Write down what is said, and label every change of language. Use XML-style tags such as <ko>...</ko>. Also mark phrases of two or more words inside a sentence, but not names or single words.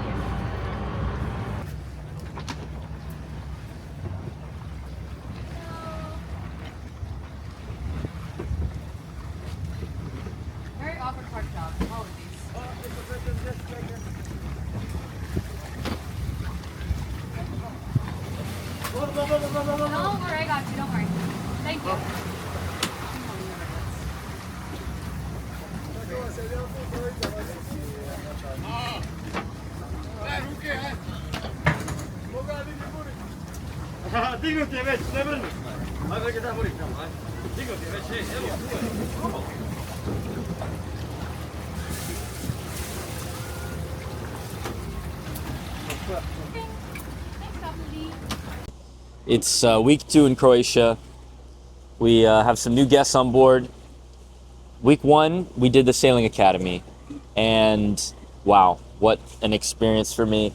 <en>Very awkward park job. All of these. Don't worry, I got you. Don't worry. Thank you.</en> <hr>Dignuti je već, ne brini. Ajde da budi tamo, ajde. Dignuti je već, evo, tu je.</hr> <en>It's week 2 in Croatia. We have some new guests on board. Week 1, we did the Sailing Academy, and wow, what an experience for me.</en>